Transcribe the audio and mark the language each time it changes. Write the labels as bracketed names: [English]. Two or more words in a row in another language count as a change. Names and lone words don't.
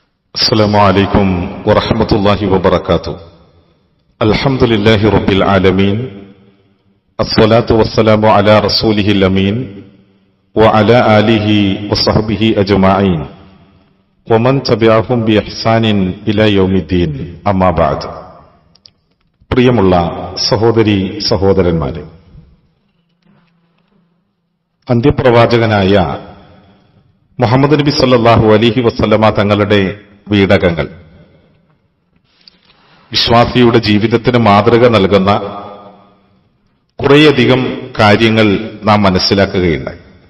[Arabic] السلام عليكم ورحمة الله وبركاته. الحمد لله رب العالمين، الصلاة والسلام على رسوله الأمين وعلى آله وصحبه أجمعين ومن تبعهم بإحسان إلى يوم الدين. أما بعد. [Malayalam] പ്രിയമുള്ള സഹോദരി സഹോദരന്മാരെ, അന്ത്യപ്രവാചകനായ മുഹമ്മദ് നബി [Arabic] صلى الله عليه وسلم [Malayalam] തങ്ങളുടെ വീടകങ്ങൾ വിശ്വാസിയുടെ ജീവിതത്തിന് മാതൃക നൽകുന്ന കുറേയധികം കാര്യങ്ങൾ നാം മനസ്സിലാക്കുകയുണ്ടായി.